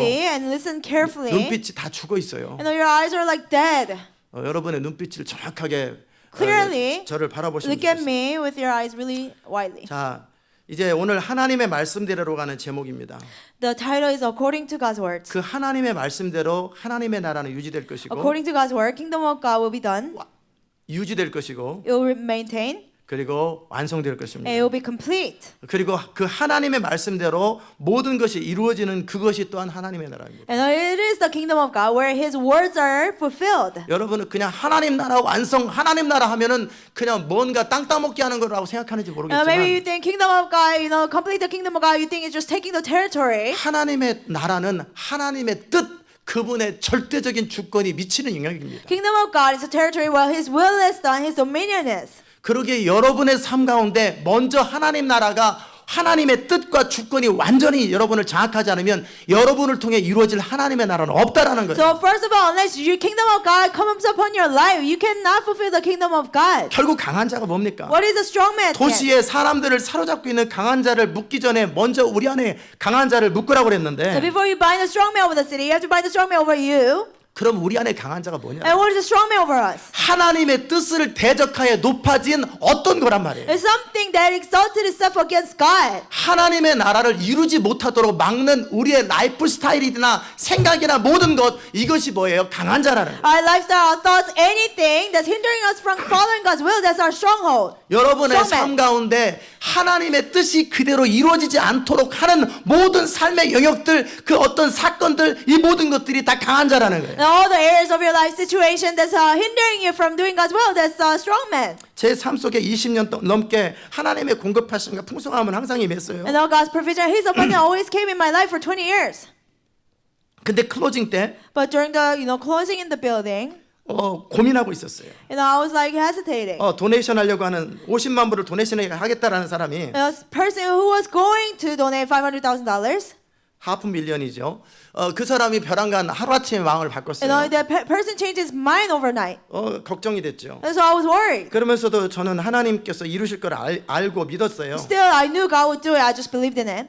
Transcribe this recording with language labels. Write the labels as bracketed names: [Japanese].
[English] widely and listen carefully. [Korean] 눈빛이 다 죽어 있어요. [English] You know your eyes are like dead. [Korean] 여러분의 눈빛을 정확하게 [English] Clearly, [Korean] 저를 바라보시면 [English] look at [Korean] 좋겠어요. [English] me with your eyes really widely. [Korean] 자, 이제 오늘 하나님의 말씀대로 가는 제목입니다. [English] The title is According to God's Words. [Korean] 그 하나님의 말씀대로 하나님의 나라는 유지될 것이고 [English] According to God's Word, kingdom of God will be done. [Korean] 유지될 것이고 [English] It will maintain [Korean] 그리고 완성될 [English] and [Korean] 것입니다. [English] it will be complete. [Korean] 그리고 그 하나님의 말씀대로 모든 것이 이루어지는 그것이 또한 하나님의 나라입니다. [English] And it is the kingdom of God where His words are fulfilled. [Korean] 여러분은 그냥 하나님 나라 완성, 하나님 나라 하면은 그냥 뭔가 땅 따먹기 하는 거라고 생각하는지 [English] Maybe you [Korean] 모르겠지만 [English] think kingdom of God, you know, complete the kingdom of God, you think it's just taking the territory. [Korean] 하나님의 나라는 하나님의 뜻, 그분의 절대적인 주권이 미치는 영역입니다. [English] Kingdom of God is a territory where His will is done, His dominion is. [Korean] 그러기에 여러분의 삶 가운데 먼저 하나님 나라가 하나님의 뜻과 주권이 완전히 여러분을 장악하지 않으면 여러분을 통해 이루어질 하나님의 나라는 없다라는 거예요. [English] So first of all, unless your kingdom of God comes upon your life, you cannot fulfill the kingdom of God. [Korean] 결국 강한 자가 뭡니까? [English] What is a strong man? then? [Korean] 도시의 사람들을 사로잡고 있는 강한 자를 묶기 전에 먼저 우리 안에 강한 자를 묶으라고 [English] So [Korean] 그랬는데 [English] before you bind the strong man over the city, you have to bind the strong man over you. [Korean] 그럼 우리 안에 강한 자가 뭐냐? [English] And what is the strong man over us? [Korean] 하나님의 뜻을 대적하여 높아진 어떤 거란 말이에요. [English] It's something that exalted itself against God. [Korean] 하나님의 나라를 이루지 못하도록 막는 우리의 라이프 스타일이나 생각이나 모든 것 이것이 뭐예요? 강한 자라는 거예요. [English] Our lifestyle, our thoughts, anything that's hindering us from following God's will, that's our stronghold. [Korean] 여러분의 [English] strong man. [Korean] 삶 가운데 하나님의 뜻이 그대로 이루어지지 않도록 하는 모든 삶의 영역들, 그 어떤 사건들, 이 모든 것들이 다 강한 자라는 거예요. [English] And all the areas of your life situation that's hindering you from doing God's will, that's a strong man. [Korean] 제 삶 속에 20년 넘게 하나님의 공급하심과 풍성함은 항상 임했어요. [English] And all God's provision, His abundance always came in my life for 20 years. [Korean] 근데 클로징 때 [English] But during the, closing in the building, [Korean] 고민하고 있었어요. [English] I was like hesitating. [Korean] 도네이션 하려고 하는 50만 불을 도네이션 하겠다라는 사람이 [English] A person who was going to donate $500,000, [Korean] $500,000이죠. 그 사람이 벼랑간 하루아침에 마음을 바꿨어요. [English] that person changed his mind overnight. [Korean] 걱정이 됐죠. [English] And so I was worried. [Korean] 그러면서도 저는 하나님께서 이루실 걸 알고 믿었어요. [English] Still, I knew God would do it. I just believed in it.